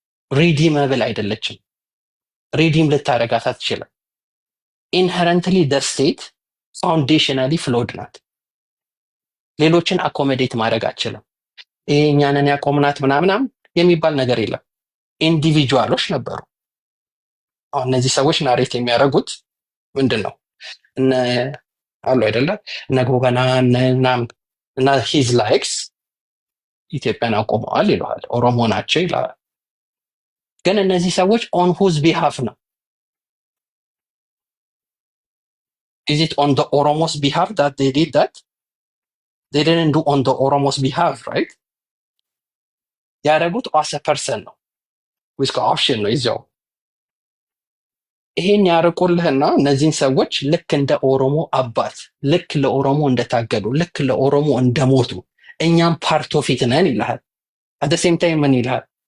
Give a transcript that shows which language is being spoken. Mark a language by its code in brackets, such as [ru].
[am] redeemable አይደለችም። ሪዲም ልታረጋት አትችልም። ኢንሄረንትሊ [en] the state foundationally flawed [am] ናት። ሌሎችን አኮሞዴት ማድረግ አትችልም። ይሄ እኛንን ያቆምናት ምናምናም የሚባል ነገር የለም። ኢንዲቪጁዋሎች ነበሩ። አሁን እነዚህ ሰዎች ናሬት የሚያደርጉት ምንድን ነው? እነ አሉ አይደለ? እነ ጎበና እና [en] ሂዝ ላይክስ [am] ኢትዮጵያን አቆመዋል ይለዋል። ኦሮሞ ናቸው ይላል። ግን እነዚህ ሰዎች [en] ኦን ሁዝ ቢሃፍ [am] ነው? [en] is it on the Oromos behalf that they did that? they didn't do on the Oromos behalf, right? [am] ያደረጉት [en] as a person [am] ነው [en] with option [am] ነው ይዘው ይሄን ያርቁልህና እነዚህን ሰዎች ልክ እንደ ኦሮሞ አባት ልክ ለኦሮሞ እንደታገሉ ልክ ለኦሮሞ እንደሞቱ እኛም [en] ፓርት ኦፍ ኢት [am] ነን ይልሃል። [en] at the same time [am] ምን ይልሃል?